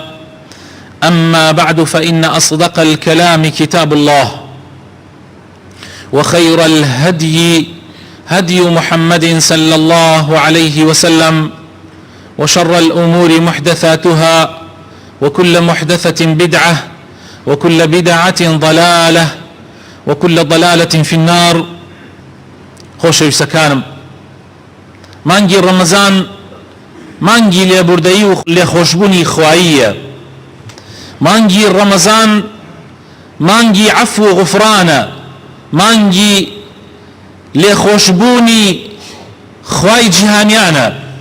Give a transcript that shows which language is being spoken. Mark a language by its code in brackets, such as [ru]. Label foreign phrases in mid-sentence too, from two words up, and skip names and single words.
[ar] أما بعد، فإن أصدق الكلام كتاب الله، وخير الهدي هدي محمد صلى الله عليه وسلم، وشر الأمور محدثاتها، وكل محدثة بدعة، وكل بدعة ضلالة، وكل ضلالة في النار. [ckb] خۆشەویستەکانم، مانگی ڕەمەزان مانگی لێبوردەیی و لێخۆشبوونی خواییە. مانگی ڕەمەزان مانگی عەفو و غوفرانە، مانگی لێخۆشبوونی خوای جیهانیانە.